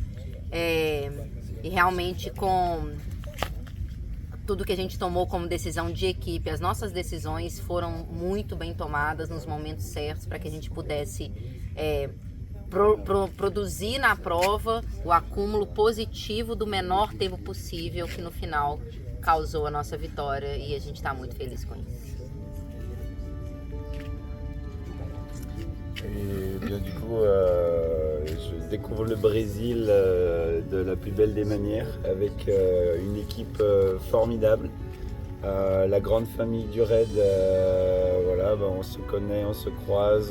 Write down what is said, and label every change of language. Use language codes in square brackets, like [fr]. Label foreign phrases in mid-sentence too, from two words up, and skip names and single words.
[pt] E realmente com tudo que a gente tomou como decisão de equipe, as nossas decisões foram muito bem tomadas nos momentos certos para que a gente pudesse produzir na prova o acúmulo positivo do menor tempo possível, que no final causou a nossa vitória, e a gente está muito feliz com isso. [fr] Et bien du coup, je découvre le Brésil de la plus belle des manières, avec une équipe formidable, la grande famille du raid. Voilà, on se connaît, on se croise.